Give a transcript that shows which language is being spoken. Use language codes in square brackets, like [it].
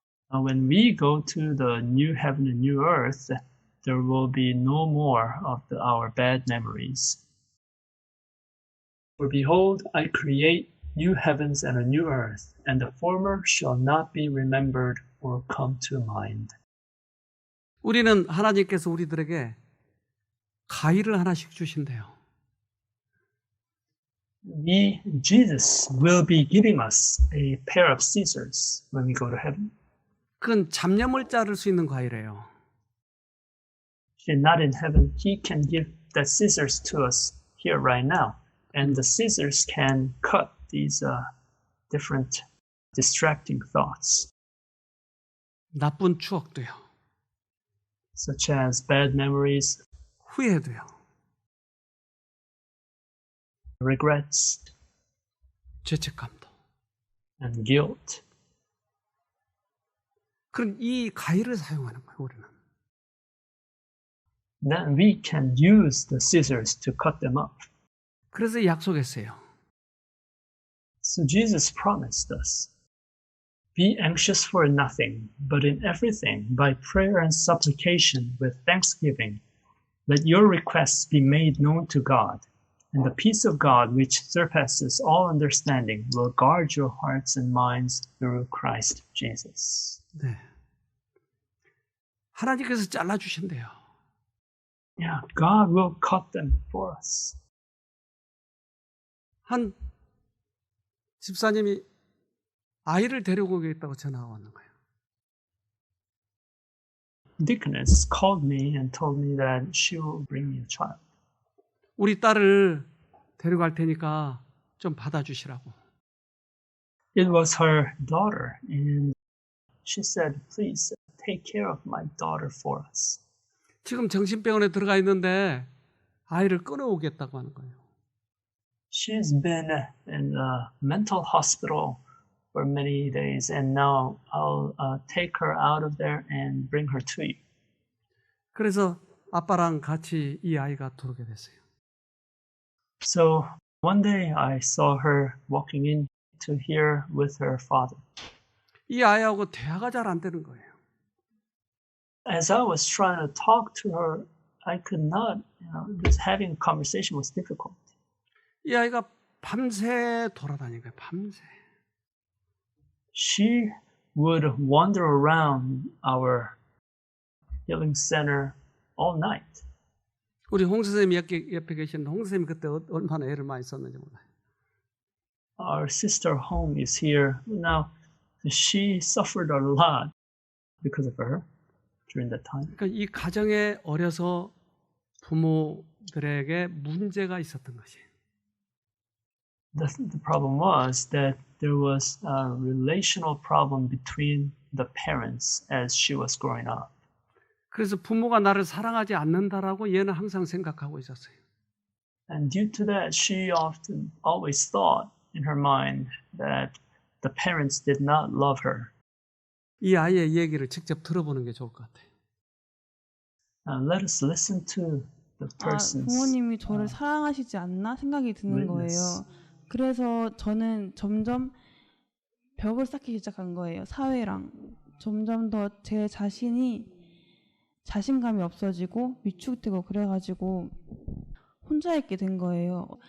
[en] When we go to the new heaven and new earth, there will be no more of our bad memories. For behold, I create new heavens and a new earth, and the former shall not be remembered or come to mind. [ko] 우리는 하나님께서 우리들에게 가위를 하나씩 주신대요. [en] Jesus will be giving us a pair of scissors when we go to heaven. [ko] 그건 잡념을 자를 수 있는 가위래요. [en] If not in heaven, He can give the scissors to us here right now. And the scissors can cut these different distracting thoughts, [ko] 나쁜 추억도요. [en] such as bad memories, [ko] 후회도요. [en] regrets, [ko] 죄책감도. [en] and guilt. [ko] 그럼 이 가위를 사용하는 거예요, 우리는. [en] Then we can use the scissors to cut them up. [ko] 그래서 약속했어요. [en] So Jesus promised us, be anxious for nothing, but in everything, by prayer and supplication with thanksgiving, let your requests be made known to God, and the peace of God, which surpasses all understanding, will guard your hearts and minds through Christ Jesus. [ko] 네. 하나님께서 잘라주신대요. [en] Yeah, God will cut them for us. [ko] 한 집사님이 아이를 데리고 오겠다고 전화가 왔는 거예요. [en] Deaconess called me and told me that she will bring me a child. [ko] 우리 딸을 데려갈 테니까 좀 받아주시라고. [en] It was her daughter, and she said, please take care of my daughter for us. [ko] 지금 정신병원에 들어가 있는데 아이를 끊어오겠다고 하는 거예요. [en] She's been in a mental hospital for many days, and now I'll take her out of there and bring her to you. [ko] 그래서 아빠랑 같이 이 아이가 들어오게 됐어요. [en] So one day I saw her walking in to here with her father. [ko] 이 아이하고 대화가 잘 안 되는 거예요. [en] As I was trying to talk to her, I could not, just having a conversation was difficult. [ko] 이 아이가 밤새 돌아다닌 거예요. 밤새. [en] She would wander around our healing center all night. [ko] 우리 홍 선생님이 옆에 계시는데 홍 선생님이 그때 얼마나 애를 많이 썼는지 몰라요. [en] Our sister home is here. Now, she suffered a lot because of her during that time. [ko] 그러니까 이 가정에 어려서 부모들에게 문제가 있었던 것이에요. [en] The problem was that there was a relational problem between the parents as she was growing up. [ko] 그래서 부모가 나를 사랑하지 않는다라고 얘는 항상 생각하고 있었어요. [en] And due to that, she often always thought in her mind that the parents did not love her. [ko] 이 아이의 얘기를 직접 들어보는 게 좋을 것 같아요. [en] Let us listen to the person's [ko] 부모님이 저를 사랑하시지 않나 생각이 드는 [en] witness. [ko] 거예요. 그래서 저는 점점 벽을 쌓기 시작한 거예요. 사회랑. 점점 더 제 자신이 자신감이 없어지고 위축되고 그래가지고 혼자 있게 된 거예요.